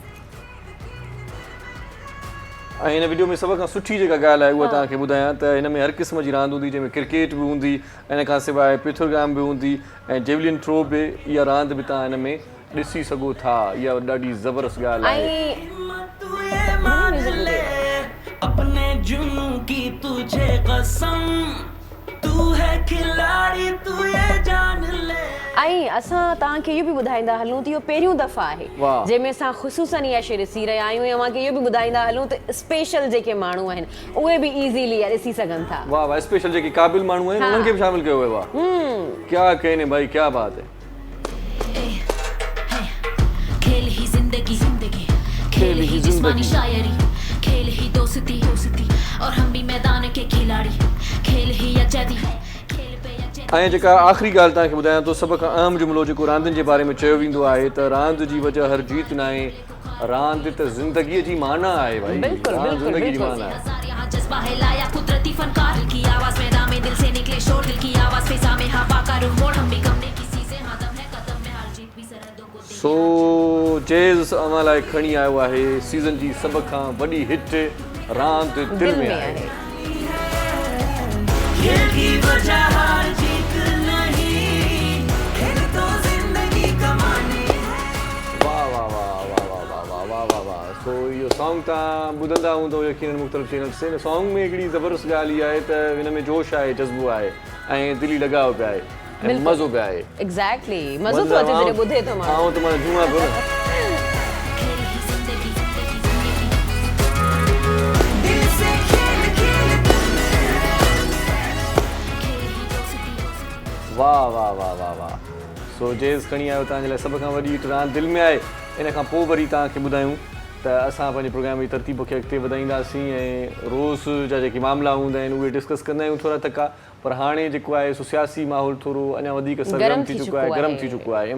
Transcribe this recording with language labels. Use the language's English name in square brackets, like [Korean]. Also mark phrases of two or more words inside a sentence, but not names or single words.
[Sindhi] ऐं हिन वीडियो में सभ खां सुठी जेका ॻाल्हि आहे उहा तव्हांखे ॿुधायां त हिन में हर क़िस्म जी रांदि हूंदी, जंहिंमें क्रिकेट बि हूंदी, इन खां सवाइ पिथुरगाम बि हूंदी ऐं [English] javelin throw [Sindhi] बि। इहा रांदि बि तव्हां हिन में ॾिसी सघो था। इहा ॾाढी ज़बरदस्त ॻाल्हि आहे। [Hindi] तू ये मान ले अपने जुनू की तुझे कसम, तू है खिलाड़ी तू ये जान ले। [Sindhi] ऐं असां तव्हांखे इहो बि ॿुधाईंदा हलूं त इहो पहिरियों दफ़ा आहे जंहिंमें असां ख़ुसूसन इहा शइ ॾिसी रहिया आहियूं। ऐं अव्हांखे इहो बि ॿुधाईंदा हलूं त स्पेशल जेके माण्हू आहिनि उहे बि इज़ीली ॾिसी सघनि था। वाह वाह, स्पेशल जेके क़ाबिल माण्हू आहिनि उन्हनि खे बि शामिल कयो वियो आहे। [Hindi] क्या कहने भाई, क्या बात है। खेल ही जिंदगी, खेल ही जिस्मानी शायरी, खेल ही दोस्ती, और हम भी मैदान के खिलाड़ी, खेल ही आज़ादी, खेल पे आज़ादी। [Sindhi] ऐं जेका आख़िरी ॻाल्हि तव्हांखे ॿुधायां थो, सभ खां अहम जुमिलो जेको रांदियुनि जे बारे में चयो वेंदो आहे त रांदि जी वजह हर जीत न आहे, रांदि त ज़िंदगीअ जी माना आहे। भाई रांदि ज़िंदगी जी माना आहे। [Hindi] यहाँ जज्बा है लाया कुदरती फनकार, दिल की आवाज़ मैदान में दिल से निकले शोर, दिल की आवाज़ फिज़ा में हवा का रुख मोड़, हम भी कम नहीं किसी से, हाँ दम है कदम में, हार जीत भी सरहदों को देख। [Sindhi] सो जेज़ अव्हां लाइ खणी आयो आहे सीज़न जी सभ खां वॾी हिट रांदि दिलि में आहे। [Hindi] खेल की वजह हार जीत नहीं, खेल तो जिंदगी कमानी है। वाह वाह वाह वाह वाह वाह वाह वाह वाह वाह। [Sindhi] सो इहो सॉन्ग तव्हां ॿुधंदा हूंदो यकीनन मुख़्तलिफ़ चैनल्स ते। हिन सॉन्ग में हिकिड़ी ज़बरदस्त ॻाल्हि इहा आहे त हिन में जोश आहे, जज़्बो आहे ऐं दिली लॻाव पिया आहे ऐं मज़ो पिया आहे। एग्ज़ैक्टली, मज़ो थो अचे जॾहिं ॿुधे थो माण्हू। त मां झूमा पियो न। [Hindi] खेल ही जिंदगी, दिल से खेल खेल खेल ही दोस्ती। वाह वाह वाह वाह वाह। [Sindhi] सो जेज़ खणी आयो तव्हांजे लाइ सभ खां वॾी हिट रांदि दिलि में आहे। इन खां पोइ वरी तव्हांखे ॿुधायूं त असां पंहिंजे प्रोग्राम जी तरतीब खे अॻिते वधाईंदासीं ऐं रोज़ जा जेके मामला हूंदा आहिनि उहे डिस्कस कंदा आहियूं थोरा तका। पर हाणे जेको आहे सो सियासी माहौल थोरो अञा वधीक सरगर्म थी चुको आहे, गरम थी चुको आहे।